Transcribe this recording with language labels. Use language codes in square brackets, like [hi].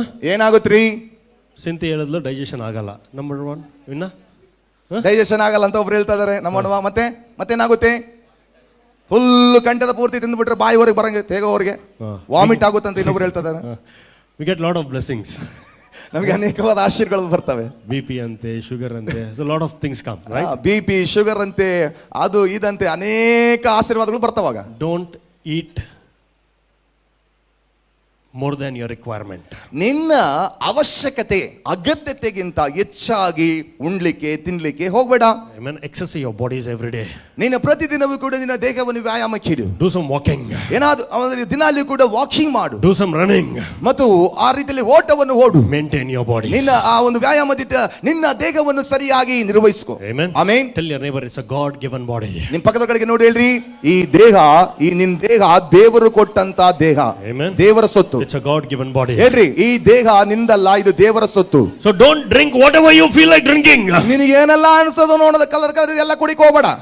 [kn] ಏನಾಗುತ್ತ್ರಿ? ಸಿಂತಿ ಹೇಳಿದ್ಲು ಡೈಜೆಷನ್ ಆಗಲ್ಲ. ನಂಬರ್ 1 ಇನ್ನ ಡೈಜೆಷನ್ ಆಗಲ್ಲ ಅಂತ ಒಬ್ರು ಹೇಳ್ತಾ ಇದಾರೆ. ನಮ್ಮ ಮತ್ತೇನಾಗುತ್ತೆ? ಫುಲ್ ಕಂಠದ ಪೂರ್ತಿ ತಿಂದುಬಿಟ್ರೆ ಬಾಯಿವರೆಗೆ ಬರಂಗೆ ತೇಗೋವರೆಗೆ ವಾಮಿಟ್ ಆಗುತ್ತೆ ಅಂತ ಇನ್ನೊಬ್ರು ಹೇಳ್ತಾ ಇದಾರೆ. [en] We get lot of blessings. [kn] ನಮಗೆ ಅನೇಕವಾದ ಆಶೀರ್ವಾದಗಳು ಬರ್ತವೆ. [en] BP [kn] ಅಂತೆ, ಶುಗರ್ ಅಂತೆ, [en] so lot of things come, right? [kn] BP, sugar ಅಂತೆ, ಅದು ಇದಂತೆ ಅನೇಕ ಆಶೀರ್ವಾದಗಳು ಬರ್ತಾವಾಗ. [en] Don't eat more than your requirement. [kn] ನಿನ್ನ ಅವಶ್ಯಕತೆ ಅಗತ್ಯತೆಗಿಂತ ಹೆಚ್ಚಾಗಿ ಉಣ್ಲಿಕ್ಕೆ ತಿನ್ಲಿಕ್ಕೆ ಹೋಗ್ಬೇಡ. [en] Amen. Exercise your bodies every day. [kn] ನೀನು ಪ್ರತಿದಿನವೂ ಕೂಡ ನಿನ್ನ ದೇಹವನ್ನು ವ್ಯಾಯಾಮಕ್ಕೆ ಇಡು. [en] Do some walking. [kn] ಏನಾದ್ರು ದಿನಾಲೂ ಕೂಡ ವಾಕಿಂಗ್ ಮಾಡು [en] Do some running. [kn] ಮತ್ತು ಆ ರೀತಿಯಲ್ಲಿ ಓಟವನ್ನು ಓಡು. [en] Maintain your body. [kn] ನಿನ್ನ ಆ ಒಂದು ವ್ಯಾಯಾಮದಿಂದ ನಿನ್ನ ದೇಹವನ್ನು ಸರಿಯಾಗಿ ನಿರ್ವಹಿಸ್ಕೊ. [en] Amen. [kn] Amen. [en] Tell your neighbor it's a God given body. [kn] ನಿಮ್ ಪಕ್ಕದ ಕಡೆಗೆ ನೋಡಿ ಹೇಳ್ರಿ, ಈ ದೇಹ, ಈ ನಿನ್ ದೇಹ ದೇವರು ಕೊಟ್ಟಂತ ದೇಹ, [en] Amen. [kn] ದೇವರ ಸೊತ್ತು. [en] It's a God given body. [kn] ಹೇಳ್ರಿ, ಈ ದೇಹ ನಿಂದಲ್ಲ, ಇದು ದೇವರ ಸೊತ್ತು. [en] So don't drink whatever you feel like drinking. [kn] ನಿನಗೆ ಏನೆಲ್ಲ ಅನ್ಸೋದು ನೋಡೋದ ಕಲರ್ ಕಲರ್ ಎಲ್ಲ ಕುಡಿಕ್ ಹೋಗ್ಬೇಡ.